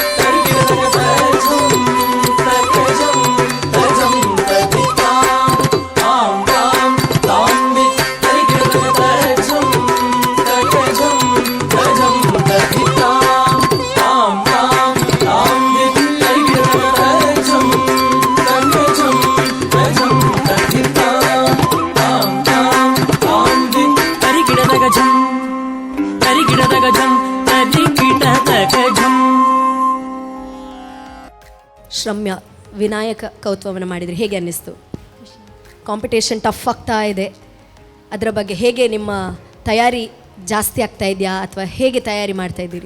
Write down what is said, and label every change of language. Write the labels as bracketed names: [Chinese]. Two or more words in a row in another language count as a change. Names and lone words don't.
[Kannada] ತರಿಗಿಡದ ತಜಂ ತಜಂ ತಜಂ ತದಿತಾ ಆಂ ತಾಂ ತಾಂ ದಿತ್ ತರಿಗಿಡದ ತಜಂ ತಜಂ ತಜಂ ತದಿತಾ ಆಂ ತಾಂ ತಾಂ ದಿತ್ ತರಿಗಿಡದ ತಜಂ ತಜಂ ತಜಂ ತದಿತಾ ಆಂ ತಾಂ ತಾಂ ದಿತ್ ತರಿಗಿಡದಗ ಝಂ ತರಿಗಿಡದಗ ಝಂ ತರಿಗಿಡದಗ ಝಂ. ಶ್ರಮ್ಯ ವಿನಾಯಕ ಕೌತ್ವವನ್ನು ಮಾಡಿದ್ರಿ, ಹೇಗೆ ಅನ್ನಿಸ್ತು? [English] competition tough [Kannada] ಆಗ್ತಾ ಇದೆ, ಅದರ ಬಗ್ಗೆ ಹೇಗೆ ನಿಮ್ಮ ತಯಾರಿ ಜಾಸ್ತಿ ಆಗ್ತಾ ಇದೆಯಾ ಅಥವಾ ಹೇಗೆ ತಯಾರಿ ಮಾಡ್ತಾ ಇದ್ದೀರಿ?